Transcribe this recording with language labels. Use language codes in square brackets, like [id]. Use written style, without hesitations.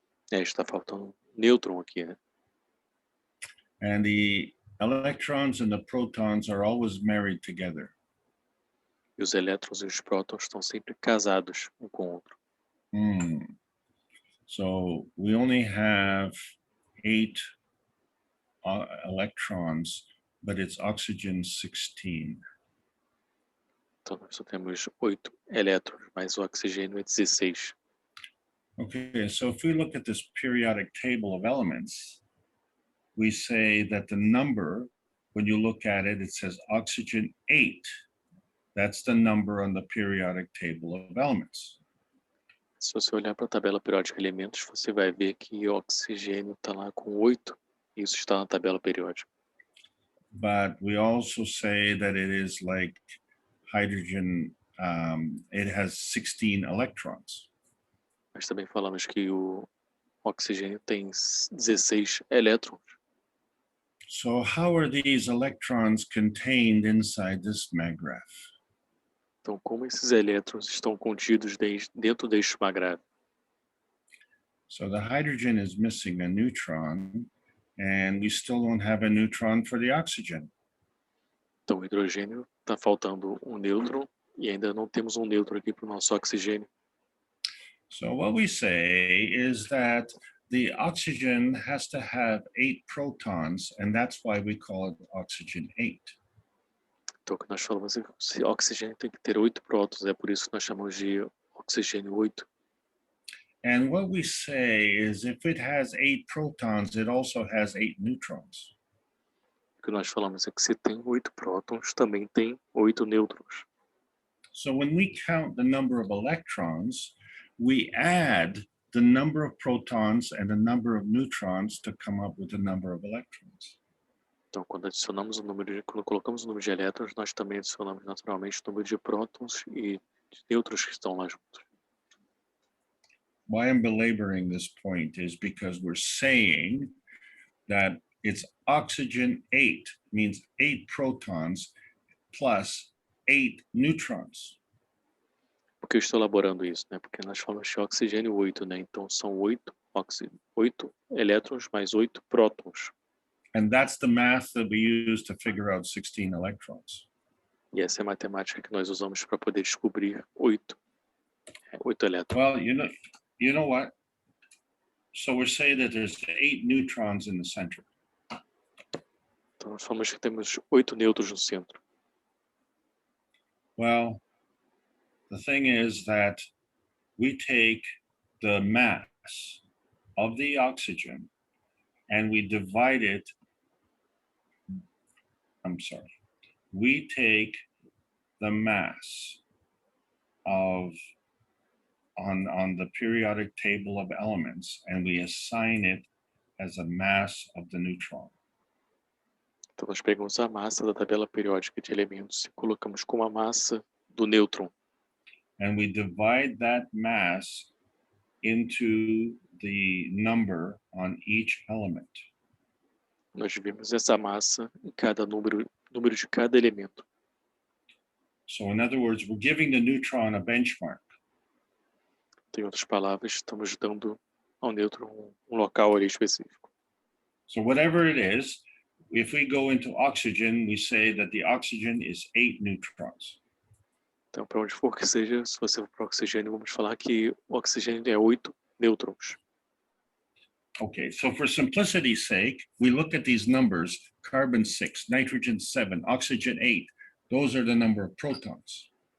[pt] Está faltando um nêutron aqui, né? [en] And the electrons and the protons are always married together. [pt] E os elétrons e os prótons estão sempre casados um com o outro. [en] So we only have 8 electrons, but it's oxygen 16. [pt] Então nós só temos 8 elétrons, mas o oxigênio é 16. [en] Okay, so if we look at this periodic table of elements, we say that the number, when you look at it, it says oxygen 8. That's the number on the periodic table of elements. [pt] Se você olhar para a tabela periódica de elementos, você vai ver que o oxigênio está lá com 8. Isso está na tabela periódica. [en] But we also say that it is like hydrogen, it has 16 electrons. [pt] Mas também falamos que o oxigênio tem 16 elétrons. [en] So how are these electrons contained inside this maggraph? [pt] Então, como esses elétrons estão contidos dentro deste magrário? [en] So the hydrogen is missing a neutron, and we still don't have a neutron for the oxygen. [pt] Então, o hidrogênio está faltando um nêutron e ainda não temos um nêutron aqui para o nosso oxigênio. [en] So what we say is that the oxygen has to have 8 protons, and that's why we call it oxygen 8. [pt] Então, o que nós falamos é que o oxigênio tem que ter 8 prótons, é por isso que nós chamamos de oxigênio 8. [en] And what we say is if it has 8 protons, it also has 8 neutrons. [pt] O que nós falamos é que se tem 8 prótons, também tem 8 nêutrons. [en] So when we count the number of electrons, we add the number of protons and the number of neutrons to come up with the number of electrons. [pt] Então, quando quando colocamos o número de elétrons, nós também adicionamos naturalmente o número de prótons e de nêutrons que estão lá juntos. [en] Why I'm belaboring this point is because we're saying that it's oxygen 8, means 8 protons plus 8 neutrons. [pt] Por que eu estou elaborando isso, né? Porque nós falamos de oxigênio 8, né? Então são 8 elétrons mais 8 prótons. [en] And that's the math that we use to figure out 16 electrons. [pt] E essa é a matemática que nós usamos para poder descobrir 8 elétrons. [en] Well, you know what? So we're saying that there's 8 neutrons in the center. [pt] Então nós falamos que temos 8 nêutrons no centro. [en] Well, the thing is that we take the mass of the oxygen and we divide it. We take the mass of on the periodic table of elements and we assign it as a mass of the neutron. [pt] Então nós pegamos a massa da tabela periódica de elementos e colocamos como a massa do nêutron. [en] And we divide that mass into the number on each element. [pt] Nós dividimos essa massa em cada número de cada elemento. [en] So in other words, we're giving the neutron a benchmark. [pt] Em outras palavras, estamos dando ao nêutron um local ali específico. [en] So whatever it is, if we go into oxygen, we say that the oxygen is 8 neutrons. [pt] Então, para onde for que seja, se você for para o oxigênio, vamos falar que o oxigênio é 8 nêutrons. [en] Okay, so for simplicity's sake, we look at these numbers, carbon 6, nitrogen 7, oxygen 8. Those are the number of protons.